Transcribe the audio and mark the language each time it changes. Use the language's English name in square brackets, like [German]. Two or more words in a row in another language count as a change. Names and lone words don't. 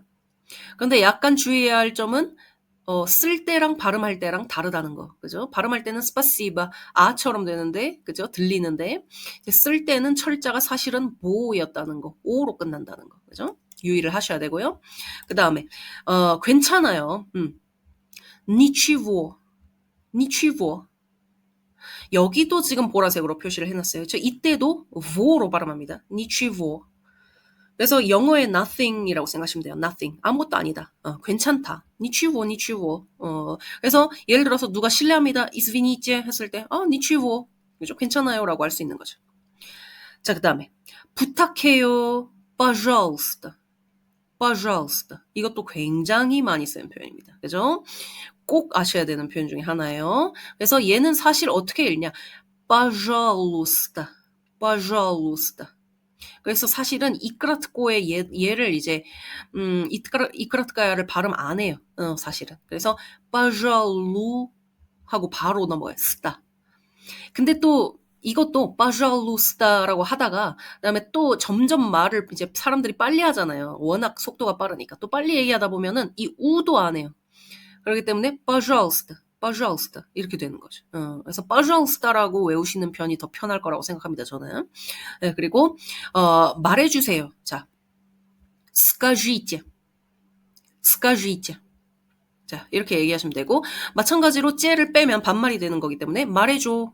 [Korean] 그런데 약간 주의해야 할 점은 쓸 때랑 발음할 때랑 다르다는 거. 그죠? 발음할 때는 스파시바 아처럼 되는데 그죠? 들리는데 쓸 때는 철자가 사실은 모였다는 거. 오로 끝난다는 거. 그죠? 유의를 하셔야 되고요. 그다음에 괜찮아요. [Russian] ничего, nичего. [Korean] 여기도 지금 보라색으로 표시를 해놨어요. 이때도 vo로 발음합니다. nичего. 그래서 영어의 nothing이라고 생각하시면 돼요. nothing. 아무것도 아니다. 괜찮다. [Russian] nичего, nичего. [Korean] 그래서 예를 들어서 누가 실례합니다. извините 했을 때 nичего. 그죠? 괜찮아요라고 할 수 있는 거죠. 자, 그다음에 부탁해요. [Russian] пожалуйста. pожалуйста. [Korean] 이것도 굉장히 많이 쓰는 표현입니다. 그죠? 꼭 아셔야 되는 표현 중에 하나예요. 그래서 얘는 사실 어떻게 읽냐? [Russian] pожалуйста. pожалуйста. [Korean] 그래서 사실은 이크라트고의 얘를 이제 이크라트가야를 발음 안 해요. 사실은. 그래서 pожалу 하고 바로 넘어가요. 스타. 근데 또 이것도 pожалуйsta라고 하다가 그다음에 또 점점 말을 이제 사람들이 빨리 하잖아요. 워낙 속도가 빠르니까. 또 빨리 얘기하다 보면은 이 우도 안 해요. 그렇기 때문에 [Russian] pожалуйста. pожалуйста [Korean] 이렇게 되는 거죠. 그래서 pожалуйста라고 외우시는 편이 더 편할 거라고 생각합니다, 저는. 네, 그리고 말해 주세요. 자, [Russian] скажите. скажите. [Korean] 자, 이렇게 얘기하시면 되고 마찬가지로 째를 빼면 반말이 되는 거기 때문에 말해줘.